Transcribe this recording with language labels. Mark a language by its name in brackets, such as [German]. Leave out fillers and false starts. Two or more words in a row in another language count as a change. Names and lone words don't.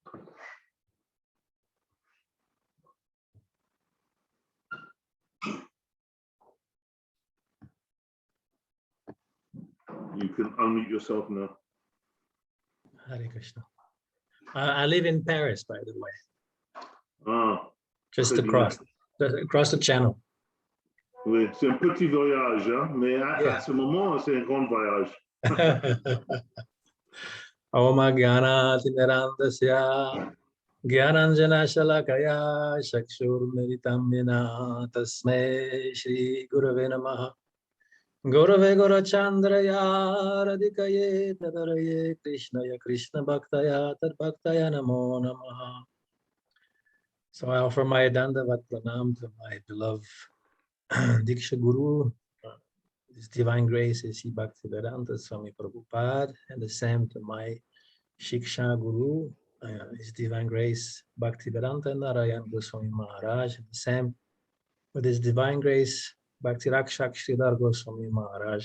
[English] You can unmute yourself now. [Sanskrit] Hare Krishna. [English] I live in Paris, by the way. Ah, just across the channel. [French] Oui, c'est un petit voyage, hein? Mais à ce moment, c'est un grand voyage. [Sanskrit] Om Jnana Timirandasya Jnananjana Shalakaya Chakshur Militam Yena Tasmai Shri Gurave Namaha Gurave Gurachandraya Radhikaye Tadaraye Krishnaya Krishna Bhaktaya Tad Bhaktaya Namo Namaha. [English] So I offer my [Sanskrit] Dandavat Pranam [English] to my beloved [Sanskrit] Diksha Guru, [English] His Divine Grace is Bhaktivedanta Swami Prabhupada, and the same to my [Sanskrit] Shiksha Guru, [English] His Divine Grace Bhaktivedanta Narayan Goswami Maharaj, and the same with His Divine Grace Bhakti Raksaka Sridhara Goswami Maharaj.